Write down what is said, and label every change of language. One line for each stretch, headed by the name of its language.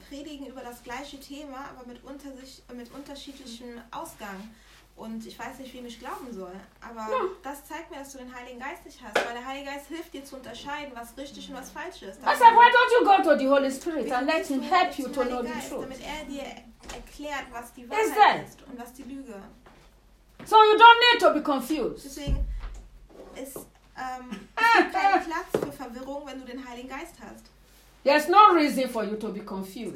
German: Predigen über das gleiche Thema, aber mit unterschiedlichen Ausgang. Und ich weiß nicht, wem ich glauben soll, aber no. Das zeigt mir, dass du den Heiligen Geist nicht hast, weil der Heilige Geist hilft dir zu unterscheiden, was richtig und was falsch ist.
English: Das I said, why don't you go to the Holy Spirit and let him help you to know the truth?
German: Damit er dir erklärt, was die Wahrheit ist und was die Lüge.
English: So you don't need to be confused.
German: Deswegen ist kein Platz für Verwirrung, wenn du den Heiligen Geist hast.
English: There's no reason for you to be confused.